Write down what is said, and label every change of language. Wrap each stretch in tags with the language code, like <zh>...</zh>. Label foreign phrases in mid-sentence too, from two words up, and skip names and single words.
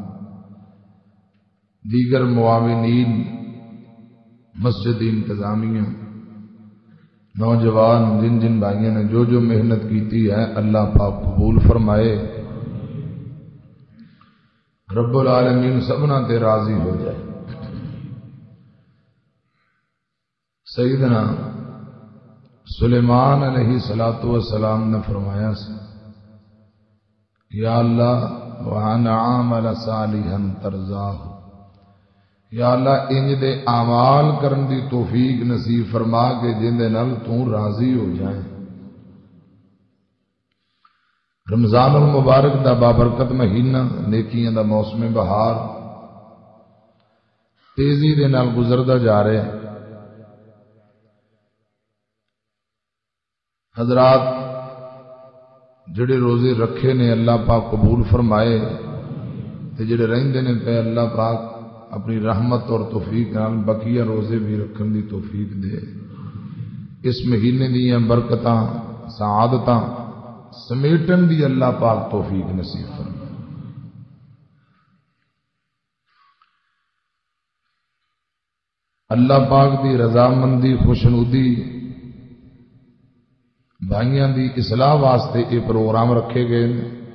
<pa>دیگر معاونین مسجد انتظامیہ نوجوان جن جن بھائیوں نے جو محنت کیتی ہے اللہ پاک قبول فرمائے رب العالمین سبنا تے راضی ہو جائے. سیدنا سلیمان علیہ الصلوۃ والسلام نے فرمایا یا اللہ</pa> <ar>وَأَنْ عَامَلَ صَالِحًا تَرْضَاهُ،</ar> <pa>یا اللہ انج دے اعمال کرن دی توفیق نصیب فرما کے جن دے نال تو راضی ہو جائیں. رمضان المبارک دا بابرکت مہینہ، نیکیاں دا موسم بہار تیزی دے نال گزردا جا رہا ہے. حضرات جڑے روزے رکھے نے اللہ پاک قبول فرمائے تے جڑے رہندے نے پہ اللہ پاک اپنی رحمت اور توفیق نال بقیہ روزے بھی رکھن دی توفیق دے. اس مہینے دیاں برکتاں سعادتاں سمیٹن دی اللہ پاک توفیق نصیب فرمائے. اللہ پاک دی رضامندی خوشنودی بھائیاں دی اصلاح واسطے یہ پروگرام رکھے گئے ہیں.</pa>